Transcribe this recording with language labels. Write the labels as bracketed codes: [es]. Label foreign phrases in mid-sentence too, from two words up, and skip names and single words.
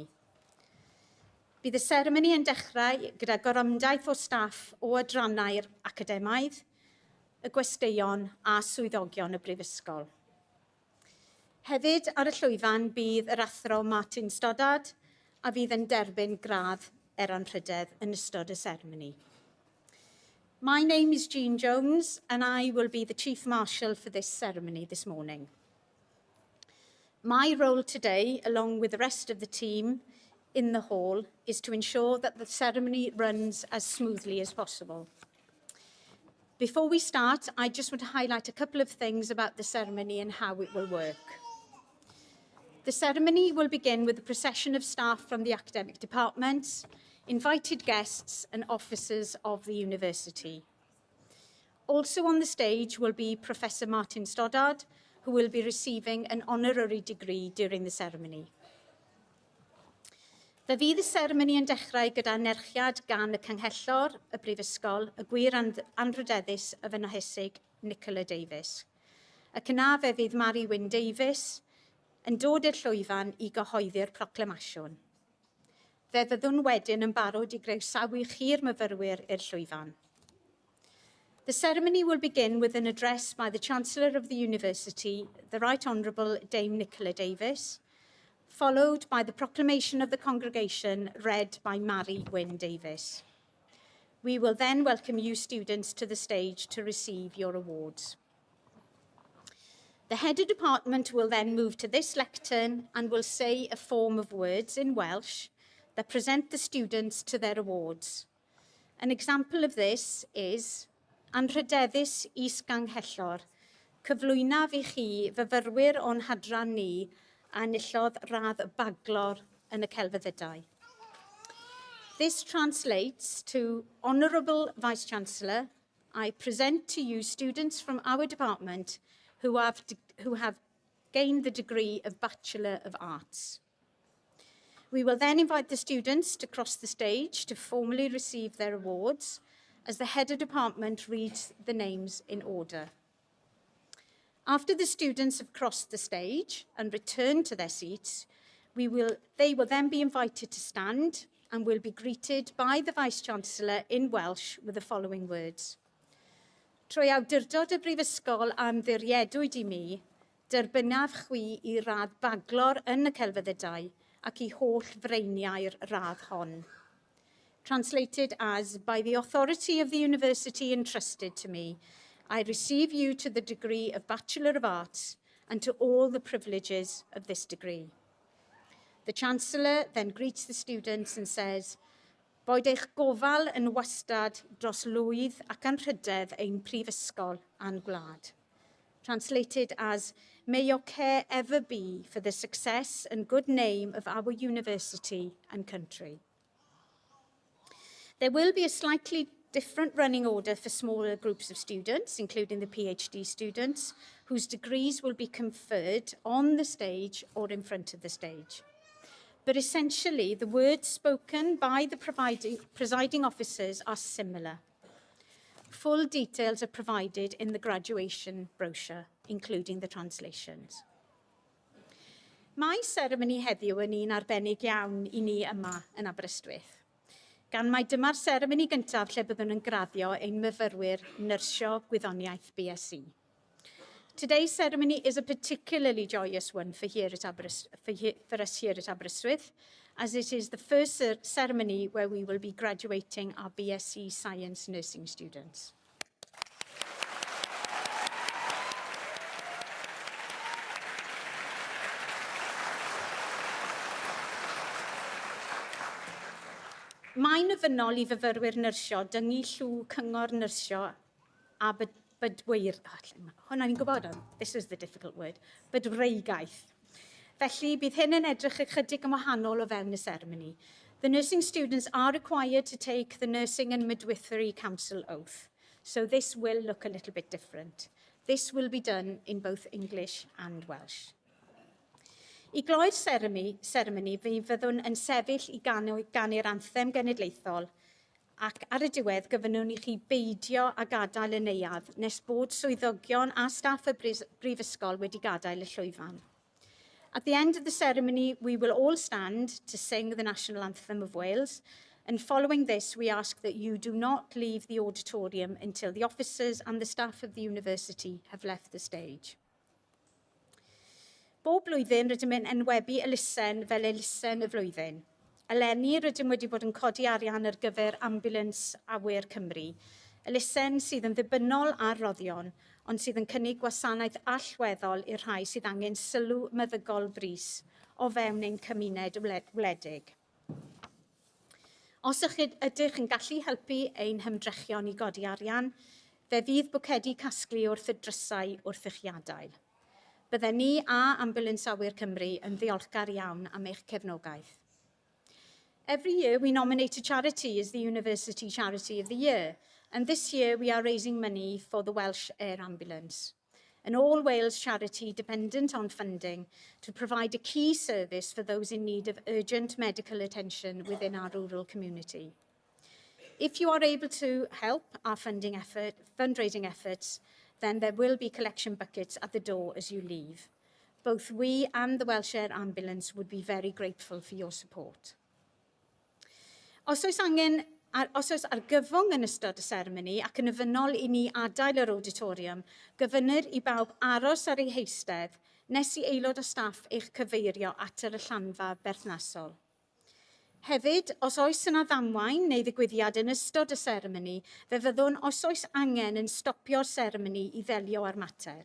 [cy] Bydd y seremoni yn dechrau gyda gorymdaith o staff o adrannau'r academaidd, y gwesteion a swyddogion y brifysgol. Hefyd ar y llwyfan bydd yr athro Martin Stoddard a fydd yn derbyn gradd anrhydedd yn ystod y seremoni. [en] My name is Jean Jones and I will be the Chief Marshal for this ceremony this morning. My role today, along with the rest of the team in the hall, is to ensure that the ceremony runs as smoothly as possible. Before we start, I just want to highlight a couple of things about the ceremony and how it will work. The ceremony will begin with a procession of staff from the academic departments, invited guests and officers of the university. Also on the stage will be Professor Martin Stoddard, who will be receiving an honorary degree during the ceremony. [cy] Fe fydd y seremoni yn dechrau gyda nerchiad gan y Canghellor, y Brifysgol, y Gwir Anrhydeddus y Fenahysig Nicola Davies. Ac yna fe fydd Mary Wyn Davies yn dod i'r llwyfan I gyhoeddi'r proclamasiwn. Fe fyddwn wedyn yn barod I groesawu chi'r myfyrwyr i'r llwyfan. [en] The ceremony will begin with an address by the Chancellor of the University, the Right Honourable Dame Nicola Davies, followed by the proclamation of the congregation read by Mary Wyn Davies. We will then welcome you students to the stage to receive your awards. The head of department will then move to this lectern and will say a form of words in Welsh that present the students to their awards. An example of this is [cy] Anrhydeddus is Ganghellor, cyflwynaf I chi fyfyrwyr o'n hadran ni a nillodd radd baglor yn y celfyddydau. [en] This translates to Honourable Vice-Chancellor, I present to you students from our department who have gained the degree of Bachelor of Arts. We will then invite the students to cross the stage to formally receive their awards as the head of department reads the names in order. After the students have crossed the stage and returned to their seats, they will then be invited to stand and will be greeted by the Vice-Chancellor in Welsh with the following words. [cy] Trwy awdurdod y brifysgol am ddiriedwyd I mi, derbynaf chwi I radd baglor yn y celfyddydau ac I holl freiniau'r radd hon. [en] Translated as, by the authority of the university entrusted to me, I receive you to the degree of Bachelor of Arts and to all the privileges of this degree. The Chancellor then greets the students and says, [cy] Boed eich gofal yn wastad dros lwydd ac anrhydedd ein prifysgol a'n gwlad. [en] Translated as, may your care ever be for the success and good name of our university and country. There will be a slightly different running order for smaller groups of students, including the PhD students, whose degrees will be conferred on the stage or in front of the stage. But essentially, the words spoken by the presiding officers are similar. Full details are provided in the graduation brochure, including the translations. [cy] Mae seremoni heddiw yn un arbennig iawn I ni yma yn Aberystwyth. Gan mai dyma'r seremoni gyntaf lle byddwn yn graddio ein myfyrwyr nyrsio gwyddoniaeth BSc. [en] Today's ceremony is a particularly joyous one for us here at Aberystwyth, as it is the first ceremony where we will be graduating our BSc Science nursing students. [cy] Mae'n ofynnol I fyfyrwyr nyrsio dyngu llw cyngor nyrsio a bydweir... Hwna ni'n gwybod on, [en] this is the difficult word, [cy] bydwreigaeth. Felly, bydd hyn yn edrych ychydig yn wahanol o fewn y ceremony. [en] The nursing students are required to take the Nursing and Midwifery Council oath, so this will look a little bit different. This will be done in both English and Welsh. [cy] I gloi'r ceremony, fe fyddwn yn sefyll I ganu'r anthem genedlaethol, ac ar y diwedd gyfynnwn I chi beidio a gadael y neuadd nes bod swyddogion a staff y brifysgol wedi gadael y llwyfan. [en] At the end of the ceremony, we will all stand to sing the National Anthem of Wales, and following this, we ask that you do not leave the auditorium until the officers and the staff of the university have left the stage. [cy] Bob blwyddyn rydym yn enwebu elusen fel elusen y flwyddyn. Eleni rydym wedi bod yn codi arian ar gyfer ambulans awyr Cymru. Elusen sydd yn ddibynnol ar roddion, ond sydd yn cynnig gwasanaeth allweddol i'r rhai sydd angen sylw meddygol brys o fewn ein cymuned wledig. Os ydych yn gallu helpu ein hymdrechion I godi arian, fe fydd bwcedi casglu wrth y drysau wrth eich iadael. Bydden ni a Ambulans Awyr Cymru yn ddiolchgar iawn am eich cefnogaeth. [en] Every year we nominate a charity as the University Charity of the Year, and this year we are raising money for the Welsh Air Ambulance, an all-Wales charity dependent on funding to provide a key service for those in need of urgent medical attention within our rural community. If you are able to help our fundraising efforts, then there will be collection buckets at the door as you leave. Both we and the Welsh Air Ambulance would be very grateful for your support. [cy] Os oes argyfwng yn ystod y seremoni ac yn ofynnol I ni adael yr auditorium, gyfynir I bawb aros ar ei heistedd nes I aelod o staff eich cyfeirio at yr allanfa berthnasol. Hefyd, os oes yna ddamwain neu ddigwyddiad yn ystod y seremoni, fe fyddwn os oes angen yn stopio'r seremoni I ddelio â'r mater.